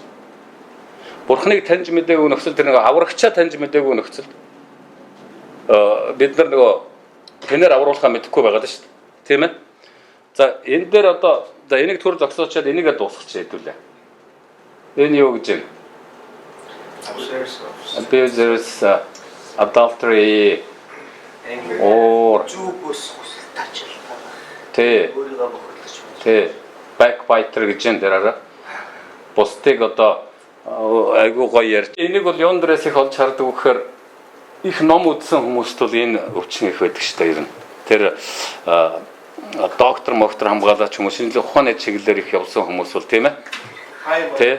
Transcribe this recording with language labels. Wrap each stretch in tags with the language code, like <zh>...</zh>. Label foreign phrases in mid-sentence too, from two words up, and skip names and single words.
<mn>Бурханыг таньж мэдээгүй нөхцөл тэр нөгөө аврагчаа таньж мэдээгүй нөхцөл бид нар нөгөө тэнээр авруулахаа мэдэхгүй байгаа даа шүү дээ. Тийм ээ. За энэ дээр одоо энийг төр зогсоочоод энийгээ дуусгач хэдүүлээ. Энэ юу гэж юм?</mn> <en>Abusers, adultery, or backbiter</en> <mn>гэж энэ дээрээ бусдыг одоо айгуу гоё ярьж. Энийг бол юун дээрээс их олж хардаг вэхээр их ном үзсэн хүмүүст бол энэ өвчин их байдаг шүү дээ ер нь. Тэр доктор хамгаалаач хүмүүс шинжлэх ухааны чиглэлээр их явсан хүмүүс бол тийм ээ.</mn>